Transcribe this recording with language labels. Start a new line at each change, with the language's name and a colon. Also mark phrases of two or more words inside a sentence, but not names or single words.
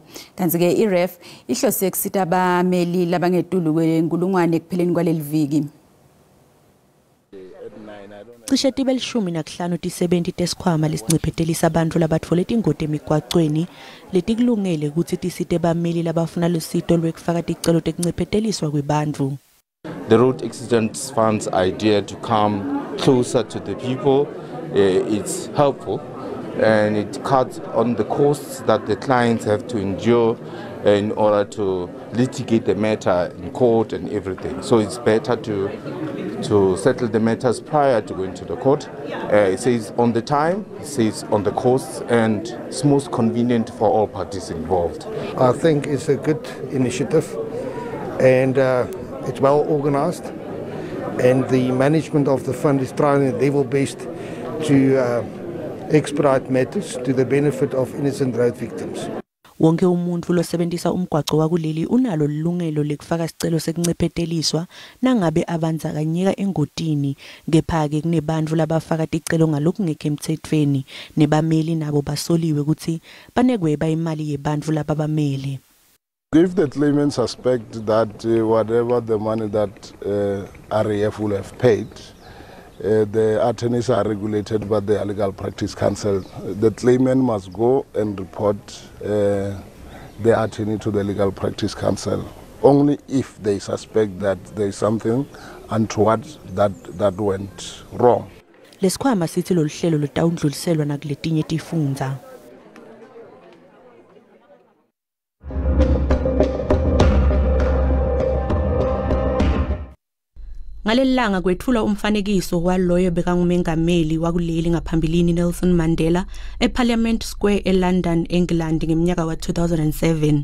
Swati: Kanti-ke i-REF ihlose kusita abameli labangetulu kwenkulungwane ekupheleni kwaleli viki. Cishe tibe 15 tisebenti tesikhwama lesinciphetelisa abantu labatfole tingoti emigwacweni letikulungele ukuthi tisite bameli labafuna lusito lwekufaka ticelo tekuncipheteliswa kwebantfu.
English: The Road Accident Fund's idea to come closer to the people, it's helpful and it cuts on the costs that the clients have to endure in order to litigate the matter in court and everything. So it's better to settle the matters prior to going to the court. It saves on the time, it saves on the costs, and it's most convenient for all parties involved. I think it's a good initiative and it's well organized, and the management of the fund is trying their level best to expedite matters to the benefit of innocent road victims.
Swati: Wonke umuntu losebenzisa umgwaco wakuleli unalo lilungelo lekufaka sicelo sekuncepheteliswa nangabe abandzakanyeka engotini kepha-ke kunebantfu labafaka ticelo ngalokungekho emthethweni nebameli nabo basoliwe ukuthi banekweba imali yebantfu lababamele.
English: If the claimant suspect that whatever the money that RAF will have paid, the attorneys are regulated by the Legal Practice Council. The claimant must go and report the attorney to the Legal Practice Council only if they suspect that there is something untoward that went wrong.
Swati: Lesikhwama sithi lolu hlelo lutawundluliselwa nakuletinye tifundza. Ngalelanga kwethula umfanekiso waloyo bekangumengameli wakuleli ngaphambilini Nelson Mandela eParliament Square eLondon, England ngeminyaka wa-2007.